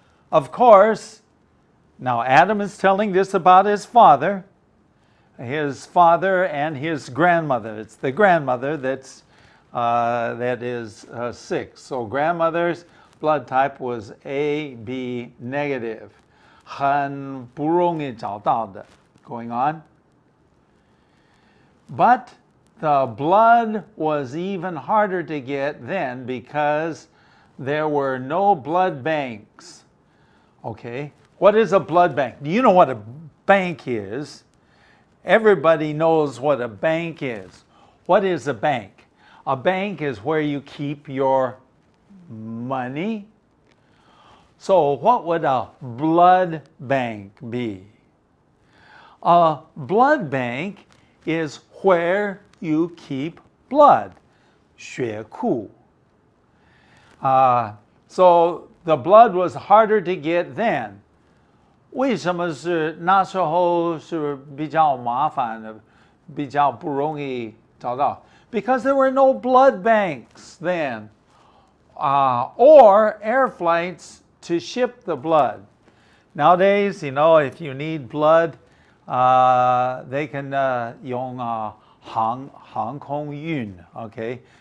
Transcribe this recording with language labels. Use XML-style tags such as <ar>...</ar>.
<en>Of course, now Adam is telling this about his father and his grandmother. It's the grandmother that is sick. So grandmother's blood type was AB negative.</en> <zh>很不容易找到的</zh> <en>going on. But the blood was even harder to get then because there were no blood banks. Okay, what is a blood bank? Do you know what a bank is? Everybody knows what a bank is. What is a bank? A bank is where you keep your money. So what would a blood bank be? A blood bank is where you keep blood.</en> <zh>血库.</zh> <en>So the blood was harder to get then.</en> <zh>为什么是那时候是比较麻烦的，比较不容易找到？</zh> <en>Because there were no blood banks then, or air flights to ship the blood. Nowadays, you know, if you need blood, they can</en> <zh>用航空运,</zh> <en>okay?</en>